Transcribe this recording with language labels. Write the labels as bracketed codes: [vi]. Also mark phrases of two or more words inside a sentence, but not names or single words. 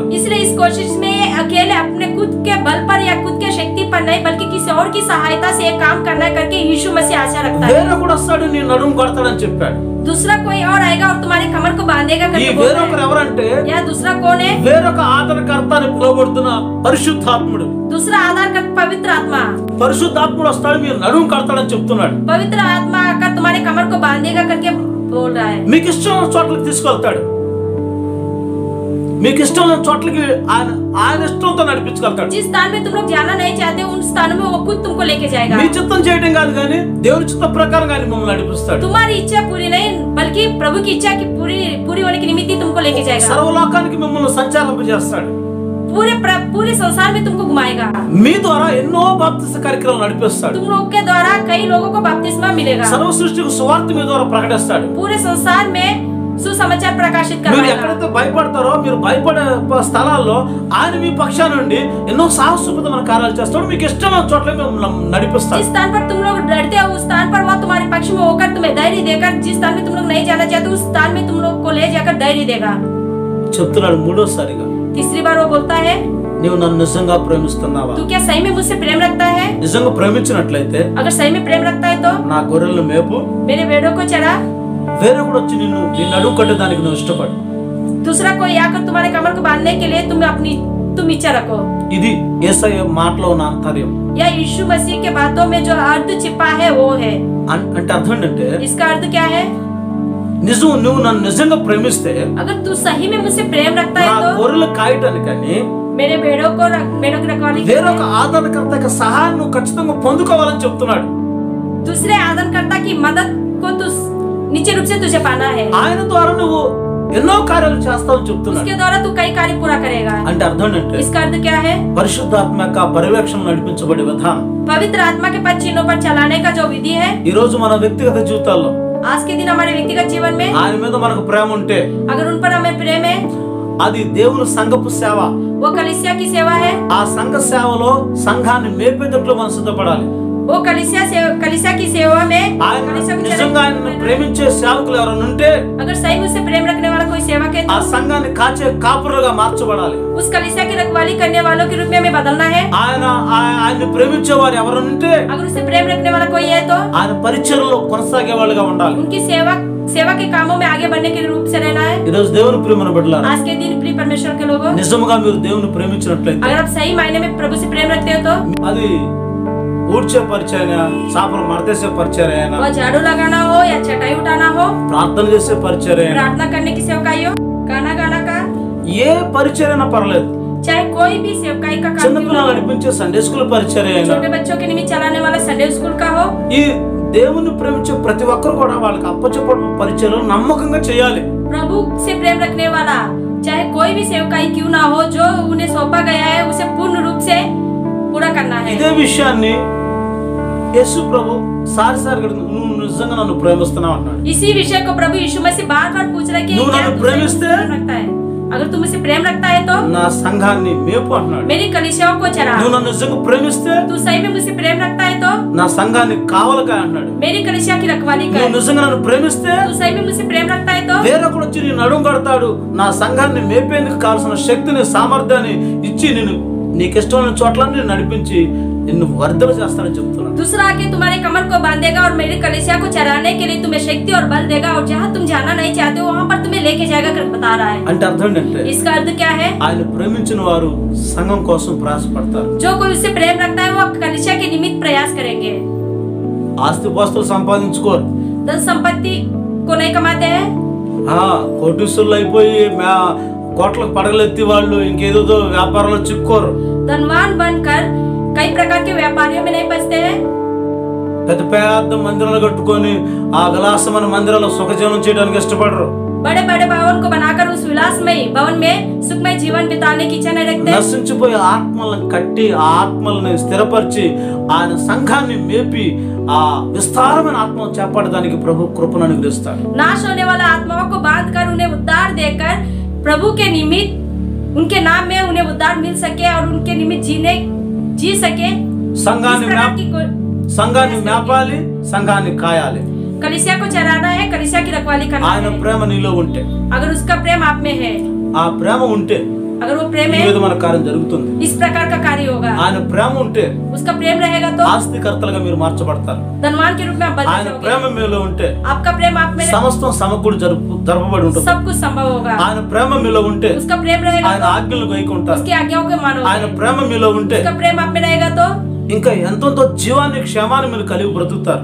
[hi] इसलिए इस कोशिश में अकेले अपने खुद के बल पर या खुद के शक्ति पर नहीं बल्कि किसी और की सहायता से एक काम करना करके यीशु मसीह आशा रखता है। [te] వేరొకడు వస్తాడు నీ నడుము కొడతాడని చెప్పాడు. [hi] दूसरा कोई और आएगा और तुम्हारे कमर को बांधेगा [te] ఈ [hi] करके बोल रहा [te] వేరొకరు [hi] है। [te] ఎవరంటే, [hi] या दूसरा कौन है? [te] వేరొక ఆదరణకర్త అని పిలువబడుతున్న పరిశుద్ధాత్ముడు. [hi] दूसरा आधार का पवित्र आत्मा। [te] పరిశుద్ధాత్ముడు వస్తాడు, మీరు నడుము కడతాడని చెప్తున్నాడు. [hi] पवित्र आत्मा आकर तुम्हारे कमर को बांधेगा करके बोल रहा है। [te] మీకు ఇష్టమైన చోట్లకి తీసుకెళ్తాడు, మీకు ఇష్టమైన చోట్లకి ఆయన ఇష్టంతో నడిపించగలుగుతాడు. [hi] जिस स्थान में तुम लोग जाना नहीं चाहते उन स्थानों में वो खुद तुमको लेके जाएगा। [te] మీ చిత్తం చేయడం కాదు కానీ దేవుని చిత్త ప్రకారం ఆయన మిమ్మల్ని నడిపిస్తాడు. [hi] तुम्हारी इच्छा पूरी नहीं बल्कि प्रभु की इच्छा की पूरी होने की निमित्त तुमको लेके जाएगा। [te] సర్వలోకానికి మిమ్మల్ని సంచారింపజేస్తాడు. [hi] पूरे संसार में तुमको घुमाएगा। [te] మీ ద్వారా ఎన్నో బాప్తిస్మ కార్యక్రమాలు నడిపిస్తాడు. [hi] तुम लोग के द्वारा कई लोगों को बपतिस्मा मिलेगा। [te] సర్వ సృష్టికి సువార్త మీ ద్వారా ప్రకటిస్తాడు. [hi] पूरे संसार में सुसमाचार प्रकाशित [te] మీరు [hi] करवाएगा। [te] ఎక్కడైతే భయపడతారో, మీరు భయపడే స్థలాల్లో ఆయన మీ పక్షాన నుండి ఎన్నో సాహసోపేతమైన కార్యాలు చేస్తాడు. మీకు ఇష్టమైన చోట్ల మిమ్మల్ని నడిపిస్తాడు. [hi] जिस स्थान पर तुम लोग डरते हो उस स्थान पर वह तुम्हारे पक्ष में होकर तुम्हें धैर्य देकर, जिस स्थान में तुम लोग नहीं जाना चाहते उस स्थान में तुम लोग को ले जाकर धैर्य देगा। [te] చెప్తున్నాడు మూడోసారిగా, [hi] तीसरी बार वो बोलता है, [te] నీవు నన్ను నిజంగా ప్రేమిస్తున్నావా? [hi] तू क्या सही में मुझसे प्रेम रखता है? [te] నిజంగా ప్రేమించినట్లయితే [hi] अगर सही में प्रेम रखता है तो [te] నా గొర్రెలను మేపు. [hi] मेरे भेड़ों को चरा। [te] వేరే కూడా వచ్చి నీ నడుము కట్టడానికి నువ్వు ఇష్టపడు. [hi] दूसरा कोई आकर तुम्हारे कमर को बांधने के लिए तुम इच्छा रखो। [te] ఇది యేసయ్య మాటలో ఉన్న ఆంతర్యం. [hi] या यीशु मसीह के बातों में जो अर्थ छिपा है वो है। [te] అంటే अర్థం ఏంటంటే, [hi] इसका अर्थ क्या है? [te] నువ్వు నన్ను నిజంగా ప్రేమిస్తే [hi] अगर तू सही में मुझसे प्रेम रखता [te] నా [hi] है तो [te] గొర్రెలు కాయటానికని [hi] मेरे भेड़ों की रखवाली के [te] వేరొక [hi] लिए [te] ఆదరణకర్త యొక్క సహాయం నువ్వు ఖచ్చితంగా పొందుకోవాలని చెప్తున్నాడు. [hi] दूसरे आदरणकर्ता की मदद को तू निश्चित रूप से तुझे पाना है। [te] ఆయన ద్వారా నువ్వు ఎన్నో కార్యాలు చేస్తావని చెప్తున్నాడు. [hi] उसके द्वारा तू कई कार्य पूरा करेगा। [te] అంటే అర్థం ఏంటంటే, [hi] इसका अर्थ क्या है? [te] పరిశుద్ధాత్మ యొక్క పర్యవేక్షణ నడిపించబడే విధానం. [hi] पवित्र आत्मा के पद चिन्हों पर चलाने का जो विधि है, [te] ఈ రోజు మన వ్యక్తిగత జీవితాల్లో [hi] आज के दिन हमारे व्यक्तिगत जीवन में [te] ఆయన మీద మనకు ప్రేమ ఉంటే, [hi] अगर उन पर हमें प्रेम है, [te] అది దేవుని సంఘపు సేవ. [hi] वो कलीसिया की सेवा है। [te] ఆ సంఘ సేవలో సంఘాన్ని మేపేటట్లు మనం సిద్ధపడాలి. [hi] वो कलीसिया की सेवा में [te] ఆయన [hi] कलीसिया को [te] నిజంగా ఆయన ప్రేమించే సేవకులు ఎవరైనా ఉంటే [hi] अगर सही मुझसे प्रेम रखने वाला कोई सेवक है [te] ఆ [hi] तो [te] సంఘాన్ని కాచే కాపురులుగా మార్చబడాలి. [hi] उस कलीसिया की रखवाली करने वालों के रूप में हमें बदलना है। [te] ఆయన్ని ప్రేమించే వారు ఎవరైనా ఉంటే [hi] अगर उससे प्रेम रखने वाला कोई है तो [te] ఆయన పరిచర్యలో కొనసాగే వాళ్ళుగా ఉండాలి. [hi] उनकी सेवा के कामों में आगे बढ़ने के रूप से रहना है। [te] ఈ రోజు దేవుని ప్రేమను బిడ్డలారా, [hi] आज के दिन प्रिय परमेश्वर के लोगों, [te] నిజముగా మీరు దేవుని ప్రేమించినట్లయితే [hi] अगर आप सही मायने में प्रभु से प्रेम रखते हो तो [te] అది ఊడ్చే పరిచయం, చాపలు మడతేసే పరిచయం, [hi] वो झाड़ू लगाना हो या चटाई उठाना हो, [te] ప్రార్థన చేసే పరిచయం, [hi] प्रार्थना करने की सेवकाई हो, गाना गाना का, [te] ఏ పరిచయం పర్లేదు. [hi] चाहे कोई भी सेवकाई का काम [te] చిన్న [hi] क्यों [te] పిల్లలు [hi] ना हो, [te] నడిపించే [en] Sunday school [te] పరిచయం, [hi] छोटे बच्चों के निमित्त चलाने वाला [en] Sunday school [hi] का हो, [te] ఈ దేవుని ప్రేమించే ప్రతి ఒక్కరు కూడా వాళ్ళకి అప్పచెప్పడం పరిచయం నమ్మకంగా చేయాలి. [hi] प्रभु से प्रेम रखने वाला चाहे कोई भी सेवकाई क्यों ना हो, जो उन्हें सौंपा गया है उसे पूर्ण रूप से पूरा करना है। [te] ఇదే విషయాన్ని యేసు ప్రభు సారిసారిగా నువ్వు నిజంగా నన్ను ప్రేమిస్తున్నావు అన్నాడు. [hi] इसी विषय को प्रभु यीशु मसीह बार-बार पूछ रहे कि [te] నువ్వు [hi] क्या [te] నన్ను [hi] तू [te] ప్రేమిస్తే [hi] प्रेम रखता है? अगर तुम मुझसे प्रेम रखता है तो [te] నా సంఘాన్ని మేపు అంటున్నాడు. [hi] मेरी कलीसियाओं को चरा। [te] నువ్వు నన్ను నిజంగా ప్రేమిస్తే [hi] तू सही में मुझसे प्रेम रखता है तो [te] నా సంఘాన్ని కావలకాయ అంటున్నాడు. [hi] मेरी कलीसिया की रखवाली कर। [te] నువ్వు నిజంగా నన్ను ప్రేమిస్తే [hi] तू सही में मुझसे प्रेम रखता है तो [te] వేరొకడు వచ్చి నీ నడుం కడతాడు. నా సంఘాన్ని మేపేందుకు కావాల్సిన శక్తిని సామర్థ్యాన్ని ఇచ్చి నిన్ను నీకు ఇష్టమైన చోట్లన్నీ నడిపించి నిన్ను వర్ధలు చేస్తానని చెప్తున్నాడు. [hi] दूसरा आके तुम्हारे कमर को बांधेगा और मेरी कलीसिया को चराने के लिए तुम्हें शक्ति और बल देगा और जहाँ तुम जाना नहीं चाहते हो वहाँ पर तुम्हें लेके जाएगा कर बता रहा है। [te] అంటే అర్థం ఏంటంటే [hi] इसका अर्थ क्या है? [te] ఆయన ప్రేమించిన వారు సంఘం కోసం ప్రయాసపడతారు. [hi] जो कोई उससे प्रेम रखता है वो कलीसिया के निमित्त प्रयास करेंगे। [te] ఆస్తిపాస్తులు సంపాదించుకోరు, [hi] धन संपत्ति को नहीं कमाते हैं। [te] కోటీశ్వరులు అయిపోయి కోట్లకు పడగలెత్తి వాళ్ళు ఇంకేదో వ్యాపారంలో చిక్కోరు. [hi] धनवान बनकर कई प्रकार के व्यापारियों में नहीं फंसते हैं। [te] పెద్ద పెద్ద మందిరాలు కట్టుకొని ఆ విలాసమైన మందిరాల్లో సుఖజీవనం చేయడానికి ఇష్టపడరు. [hi] बड़े बड़े भवन को बनाकर उस विलासमय भवन में सुखमय जीवन बिताने की इच्छा नहीं रखते। [te] నశించిపోయే ఆత్మలను కట్టి ఆ ఆత్మల్ని స్థిరపరిచి ఆయన సంఘాన్ని మేపి ఆ విస్తారమైన ఆత్మను చేపట్టడానికి ప్రభు కృపను అనుగ్రహిస్తాడు. [hi] नाश होने वाला आत्माओं को बांधकर उन्हें उद्धार देकर प्रभु के निमित्त उनके नाम में उन्हें उद्धार मिल सके और उनके निमित्त जी सके। [te] సంఘాన్ని మేపాలి, సంఘాన్ని కాయాలి. [hi] कलीसिया को चराना है, कलीसिया की रखवाली करना [te] ఆయన [hi] है। [te] ప్రేమ నీలో ఉంటే, [hi] अगर उसका प्रेम आप में है, [te] ఆ ప్రేమ ఉంటే [hi] अगर वो प्रेम [te] ఈ [hi] है [te] విధమైన కార్యం జరుగుతుంది. [hi] इस प्रकार का कार्य होगा। [te] ఆయన ప్రేమ ఉంటే [hi] उसका प्रेम रहेगा तो [te] ఆస్తికర్తలుగా మీరు మార్చబడతారు. [hi] धनवान के रूप में आप बदल [te] ఆయన [hi] जाओगे। [te] ప్రేమ మీలో ఉంటే [hi] आपका प्रेम आप में [te] సమస్తం సమకూడి జరపబడి ఉంటుంది. [hi] सब कुछ संभव होगा। [te] ఆయన ప్రేమ మీలో ఉంటే [hi] उसका प्रेम रहेगा [te] ఆయన [hi] तो [te] ఆజ్ఞలు గైకుంటారు. [hi] उसकी आज्ञाओं को [te] ఆయన [hi] मानोगे। [te] ప్రేమ మీలో ఉంటే [hi] उसका प्रेम आप में रहेगा तो [te] ఇంకా ఎంతో జీవాన్ని క్షేమాన్ని మీరు కలిగి బ్రతుకుతారు.